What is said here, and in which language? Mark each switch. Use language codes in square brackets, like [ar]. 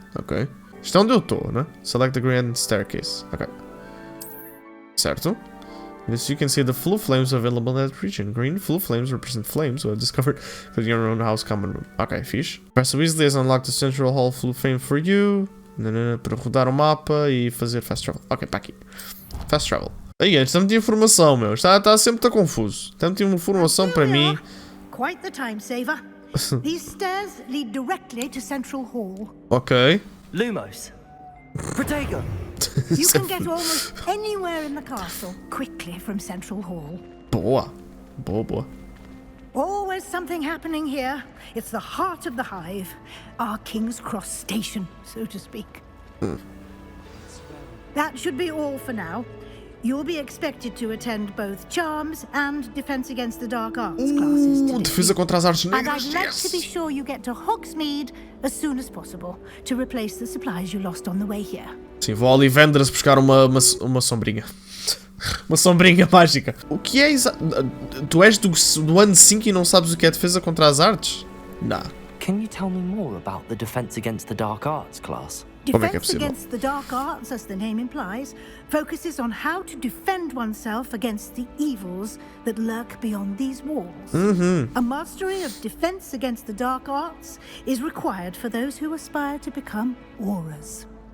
[pt] Ok. Isto é onde eu estou, né? [en] Select the Grand Staircase. [pt] Ok. Certo. [en] This you can see the flue flames available in that region. Green flue flames represent flames you have discovered in your own house common room. [pt] Ok, fixe. [en] Professor Weasley has unlocked the Central Hall flue flame for you. [pt] Para rodar o mapa e fazer fast travel. Ok, para aqui. Fast travel. Aí, está muita informação, meu. Está sempre tão confuso. Está muita informação para mim. [en] Quite the time saver. These stairs lead directly to Central Hall. Ok. Lumos. Protego. You can get almost anywhere in the castle quickly from Central Hall. [pt] Boa. Boa. [en] Always something happening here. It's the heart of the hive. Our King's Cross station, so to speak. That should be all for now. You'll be expected to attend both Charms and Defense Against the Dark Arts classes today. [pt] Defesa contra as artes [en] And [pt] negras. [en] I'd like to be sure you get to Hogsmeade as soon as possible to replace the supplies you lost on the way here. [pt] Sim, vou a Olivandras buscar uma sombrinha. Uma sombrinha mágica. O que é exato? Tu és do ano 5 e não sabes o que é defesa contra as artes? Não. [en] Can you tell me more about the Defense Against the Dark Arts class? [pt] Como é que é [en] Defense [pt] possível? [en] Against the Dark Arts, as the name implies, focuses on how to defend oneself against the evils that lurk beyond these walls. A mastery of Defense Against the Dark Arts is required for those who aspire to become auras.